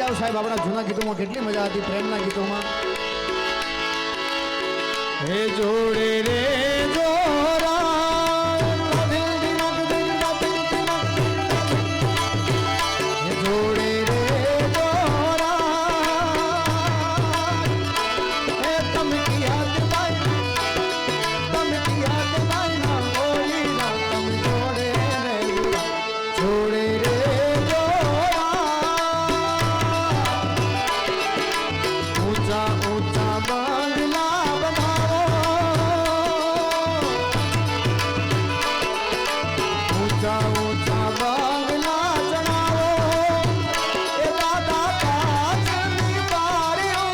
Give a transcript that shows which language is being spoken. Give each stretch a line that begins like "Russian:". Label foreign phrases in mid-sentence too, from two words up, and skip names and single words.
Gujarati: સાહેબ આપણા જૂના ગીતોમાં કેટલી મજા હતી પ્રેમના ગીતોમાં હે જોડે રે જોરા હે જોડે રે જોરા હે તમે યાદ ભાઈ ના બોલી ના તમે જોડે રે જોડે રે
Hindi: ऊंचा ऊंचा बंगला बनाओ ऊंचा ऊंचा बंगला चढ़ाओ ए दादा
Gujarati: કાચની બારીઓ